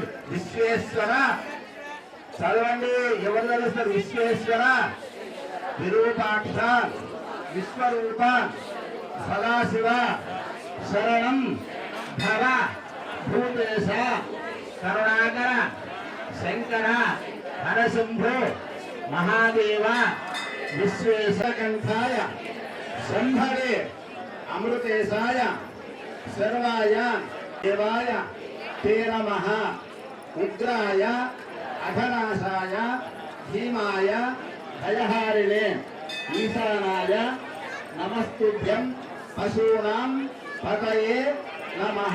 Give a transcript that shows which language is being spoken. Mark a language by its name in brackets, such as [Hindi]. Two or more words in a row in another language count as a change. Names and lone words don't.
[Telugu] విశ్వేశ్వర చదవండి. ఎవరు చదువుతారు? [Sanskrit] విశ్వేశ్వర విరూపాక్ష విశ్వరూప సదాశివ శరణం ధర భూతేశ కరుణాకర శంకర హరశంభో महादेव विश्वेशकंठाय शंभवे अमृतेशाय सर्वाय देवाय ते नमः उग्राय अघनाशाय भीमाय भयहारिणे ईशानाय नमस्तुभ्यं पशूनां पतये नमः।